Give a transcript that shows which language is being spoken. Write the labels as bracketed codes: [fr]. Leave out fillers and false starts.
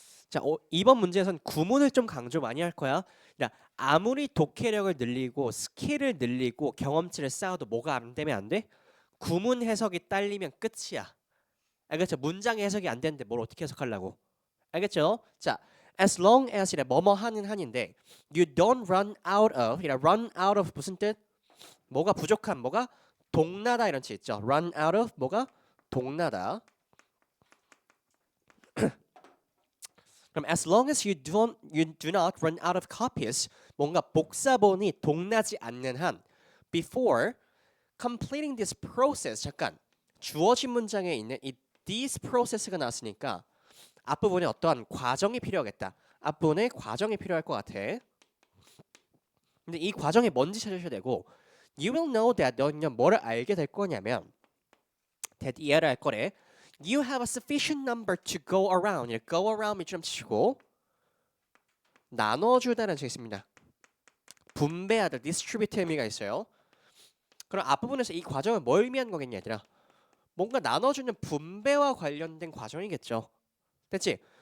[ko] 자, 이번 문제에선 구문을 좀 강조 많이 할 거야. 야, 아무리 독해력을 늘리고 스킬을 늘리고 경험치를 쌓아도 뭐가 안 되면 안 돼? 구문 해석이 딸리면 끝이야. 알겠죠? 문장 해석이 안 되는데 뭘 어떻게 해석하려고? 알겠죠? 자, [en] as long as [ko] 이래 뭐뭐 하는 한인데 [en] you don't run out of [ko] 이래 [en] run out of [ko] 무슨 뜻? 뭐가 부족한 뭐가 동나다 이런 뜻 있죠. [en] run out of [ko] 뭐가 동나다. 그럼 [en] as long as you do not run out of copies [ko] 뭔가 복사본이 동나지 않는 한 [en] before completing this process [ko] 잠깐 주어진 문장에 있는 이 [en] this process [ko] 가 나왔으니까 앞부분에 어떠한 과정이 필요하겠다. 앞부분에 과정이 필요할 것 같아. 근데 이 과정이 뭔지 찾으셔야 되고 [en] you will know that [ko] 너는 뭐를 알게 될 거냐면 that 이해를 할 거래. [en] You have a sufficient number to go around. go around [ko] 밑줄 치고 나눠주다라는 뜻이 있습니다. 분배하다, distribute 의미가 있어요. 그럼 앞부분에서 이 과정은 뭘 의미하는 거겠냐, 얘들아? 뭔가 나눠주는 분배와 관련된 과정이겠죠. 됐지?